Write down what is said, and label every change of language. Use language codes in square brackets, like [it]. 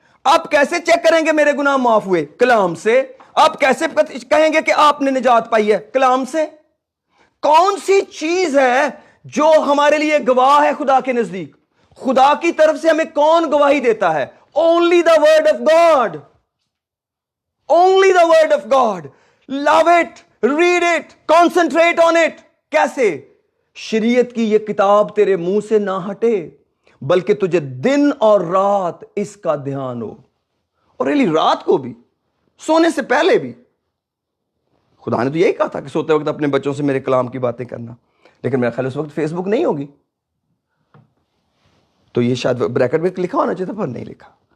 [ur] آپ کیسے چیک کریں گے میرے گناہ معاف ہوئے؟ کلام سے. آپ کیسے کہیں گے کہ آپ نے نجات پائی ہے؟ کلام سے. کون سی چیز ہے جو ہمارے لیے گواہ ہے خدا کے نزدیک؟ خدا کی طرف سے ہمیں کون گواہی دیتا ہے؟ [en] Only the word of God. Only the word of God. Love it, read it, concentrate on it. [ur] کیسے؟ شریعت کی یہ کتاب تیرے منہ سے نہ ہٹے بلکہ تجھے دن اور رات اس کا دھیان ہو. اور ریلی رات کو بھی, سونے سے پہلے بھی. خدا نے تو یہی کہا تھا کہ سوتے وقت اپنے بچوں سے میرے کلام کی باتیں کرنا, لیکن میرا خیال اس وقت فیس بک نہیں ہوگی, تو یہ شاید بریکٹ میں لکھا ہونا چاہیے تھا پر نہیں لکھا.